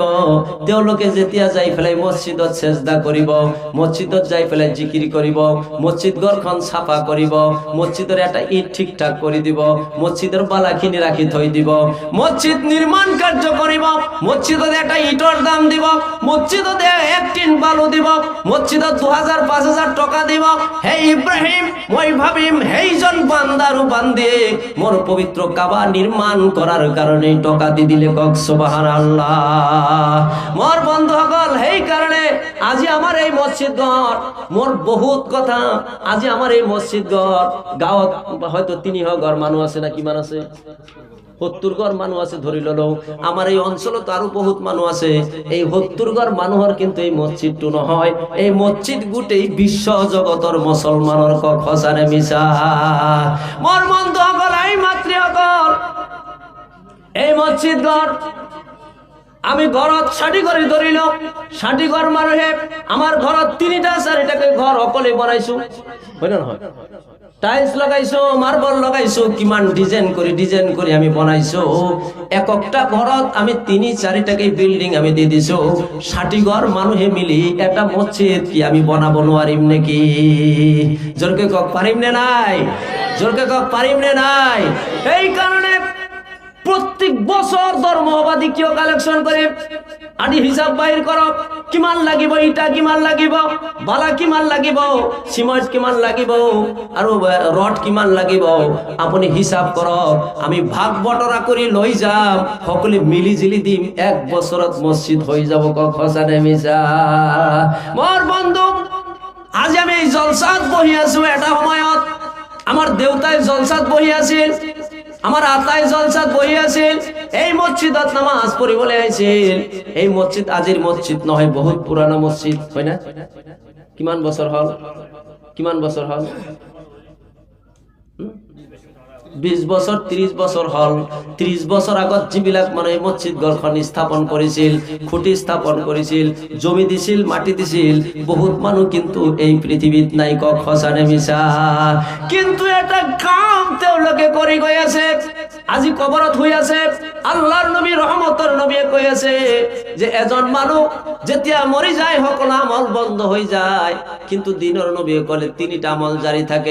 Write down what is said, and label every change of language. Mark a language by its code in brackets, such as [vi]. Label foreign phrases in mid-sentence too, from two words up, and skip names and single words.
[as] তেওঁলোকে যেতিয়া যাই পেলাই মসজিদত সেজদা কৰিব, মসজিদত যাই পেলাই জিকিৰ কৰিব, মসজিদ ঘৰখন চাফা কৰিব, মসজিদৰ এটা ইট ঠিক ঠাক কৰি দিব, মসজিদৰ বালাখিনি ৰাখি থৈ দিব, মসজিদ নিৰ্মাণ কাৰ্য কৰিব, মসজিদত এটা ইটৰ দাম দিব, মসজিদত এক টিন বালু দিব, মসজিদত 2000-5000 টকা দিব। হে ইব্রাহিম, মই ভাবিম সেইজন বান্দারু বান্দে মোর পবিত্র কাবা নির্মাণ করার কারণে টকা দি দিলে। কক সুবহানাল্লাহ। মোর বন্ধুসকল, সেই কারণে আজি আমার এই মসজিদ ঘর, মোর বহুত কথা, আজি আমার এই মসজিদ ঘর গাঁৱত হয়তো 300 ঘর মানুষ আছে, না কিমান আছে, 70 ঘর মানুষ আছে ধরি ললো। আমার এই অঞ্চলত আরো বহুত মানুষ আছে। এই 70 ঘর মানুহৰ কিন্তু এই মসজিদটো নহয়, এই মসজিদ গোটেই বিশ্ব জগতৰ মুসলমানৰ খসানে মিছা। মোৰ বন্ধুসকল, এই মাতৃসকল, এই মসজিদ ঘর আমি ঘৰত 60 ঘৰ ধৰিলো, 60 ঘৰ মানুহে আমার ঘৰত 3টা-4টাকে ঘর অকলে বনাইছো, হয় না নহয়? টাইলস লগাইছো, মার্বল লগাইছো, কিমান ডিজাইন কৰি আমি বনাইছো। একটা ঘৰত আমি 3-4টাকে বিল্ডিং আমি দি দিছো। 60 ঘর মানুহে মিলি এটা মসজিদ কি আমি বনাবো নোৱাৰিম নেকি? জোরকে কক পারিম নে নাই? জোরকে কক পারিম নে নাই? এই কারণে প্রত্যেক বছর ধর্মবাদী কিয় কালেকশন করে আদি হিসাব বাহির করো, কিমান লাগিব, ইটা কিমান লাগিব, বালা কিমান লাগিব, সিমেন্ট কিমান লাগিব, আৰু রড কিমান লাগিব, আপুনি হিসাব কৰক। আমি ভাগ বটৰা কৰি লৈ যাম, সকলে মিলি জিলি দিম, 1 বছৰত মসজিদ হৈ যাব। কক সঁচানে মিছা? মোৰ বন্ধু, আজি আমি এই জলসাত বহি আছো। এটা সময়ত আমার দেউতাই জলসাত বহি আছিল, আমার আতাই জলসাত বহি আছিল, এই মসজিদত নামাজ পড়িবলৈ আহিছিল। এই মসজিদ আজিৰ মসজিদ নহয়, বহুত পুরানো মসজিদ, হয় না? কিমান বছর হল? কিমান বছর হল? 20 বছর 30 বছর হল। 30 বছর আগত যিবিলাক মানে মসজিদ ঘৰখন স্থাপন কৰিছিল, খুঁটি স্থাপন কৰিছিল, জমি দিছিল, মাটি দিছিল, বহুত মানুহ কিন্তু এই পৃথিৱীত নাই। কক সঁচানে মিছা? কিন্তু এটা কাম তেওঁলোকে কৰি গৈ আছে। আজি কবৰত হৈ আছে। আল্লাহৰ নবী, ৰহমতৰ নবীয়ে কৈ আছে যে এজন মানুহ যেতিয়া মৰি যায় সকলো আমল বন্ধ হৈ যায়, কিন্তু দিনৰ নবীয়ে কলে 3টা আমল জারি থাকে।